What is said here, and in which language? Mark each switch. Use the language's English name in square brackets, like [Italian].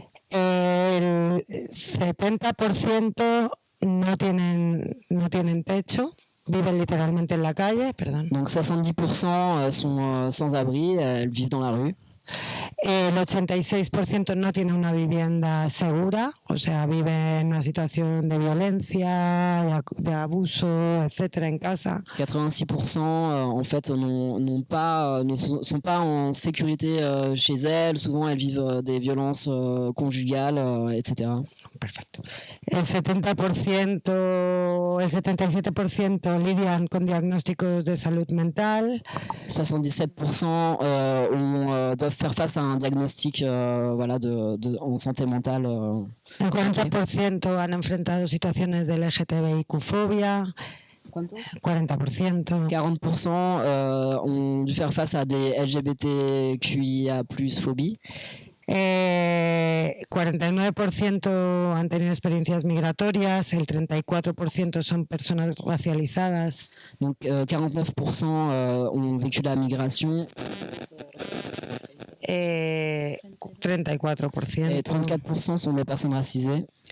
[Spanish] El 70% no tienen techo, viven literalmente en la calle, perdón. [French] Donc 70% sont sans abri, elles vivent dans la rue. [Spanish] El 86% no tiene una vivienda segura, o sea, vive en una situación de violencia, de abuso, etcétera, en casa. [French] 86% en fait ne sont pas en sécurité chez elles, souvent elles vivent des violences conjugales, etc. [Spanish] Perfecto. El 77% lidian con diagnósticos de salud mental. [French] 77% doivent faire face à un diagnostic en santé mentale. [Spanish] El 40% han enfrentado situaciones de LGTBIQ-fobia. ¿Cuánto? 40%. [French] 40% ont dû faire face à des LGBTQIA+ phobies. [Spanish] 49% han tenido experiencias migratorias, el 34% son personas racializadas. [French] Donc 49% ont vécu la migration. 34%. Et 34% sont des personnes racisées.